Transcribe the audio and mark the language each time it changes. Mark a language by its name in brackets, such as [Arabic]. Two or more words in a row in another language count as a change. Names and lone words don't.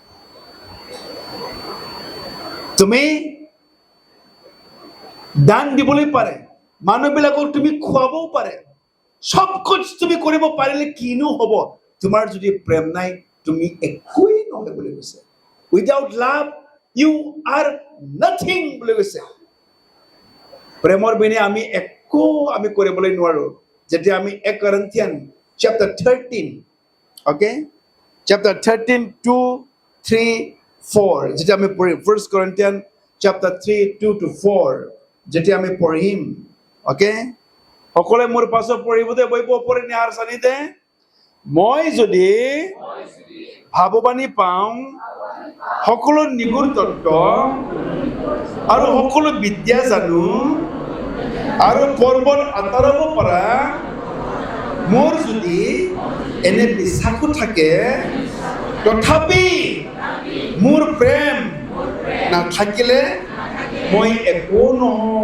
[Assamese] তুমি দান দিবলৈ পাৰে, মানুহবিলাকক তুমি খুৱাবও পাৰে, [Hindi] सब कुछ [Assamese] তুমি কৰিব পাৰিলে কিনো হ'ব, তোমাৰ যদি প্ৰেম নাই তুমি একোৱেই নহয় বুলি কৈছে। [English] without love you are nothing বুলি কৈছে। [Assamese] প্ৰেমৰ বিনে আমি একো আমি কৰিবলৈ নোৱাৰো। যেতিয়া আমি [English] 1 Corinthians chapter 13, okay, chapter 13 2 3 4 [Assamese] যেতিয়া আমি পঢ়িম, [English] 1 Corinthians chapter 3 2 to 4 [Assamese] যেতিয়া আমি পঢ়িম, okay, সকলে মোৰ পাছত পঢ়িব দে, বহিব ওপৰে নিহাৰ চানি দে। মই যদি ভাৱবাণী পাওঁ, সকলো নিগুণ তত্ত্ব আৰু সকলো বিদ্যা জানো, আৰু পৰ্বত আঁতৰাব পৰা মোৰ যদি এনে বিশ্বাসো থাকে, তথাপি মোৰ প্ৰেম নাথাকিলে মই একো নহওঁ।